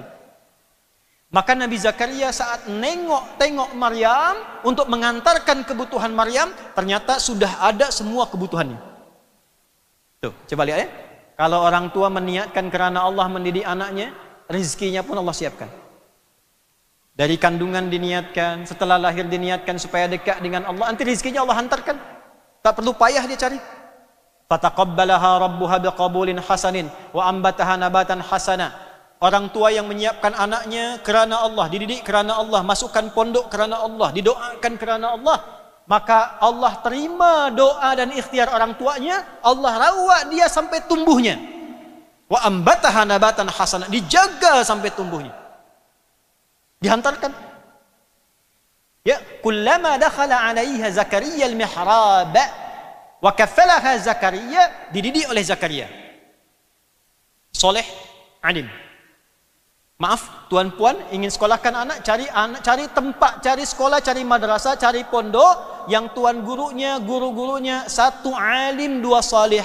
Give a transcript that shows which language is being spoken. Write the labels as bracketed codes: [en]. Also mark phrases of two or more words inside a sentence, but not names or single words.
[ms] Maka Nabi Zakaria saat tengok Maryam untuk mengantarkan kebutuhan Maryam, ternyata sudah ada semua kebutuhannya. Tuh, coba lihat ya. Kalau orang tua meniatkan kerana Allah mendidik anaknya, rezekinya pun Allah siapkan. Dari kandungan diniatkan, setelah lahir diniatkan supaya dekat dengan Allah, nanti rezekinya Allah hantarkan. Tak perlu payah dia cari. [ar] فتقبلها ربها بقبول حسن وأنبتها نباتا حسنا. [ms] Orang tua yang menyiapkan anaknya kerana Allah, dididik kerana Allah, masukkan pondok kerana Allah, didoakan kerana Allah, maka Allah terima doa dan ikhtiar orang tuanya, Allah rawat dia sampai tumbuhnya. [ar] وأنبتها نباتا حسنا, [ms] dijaga sampai tumbuhnya. Dihantarkan. [ar] Ya, كلما دخل عليها زكريا المحراب وكفلها زكريا, [ms] dididik oleh Zakaria. Soleh, alim. Maaf, tuan-puan ingin sekolahkan anak, cari tempat, cari sekolah, cari madrasah, cari pondok yang tuan gurunya, guru-gurunya satu alim, dua soleh.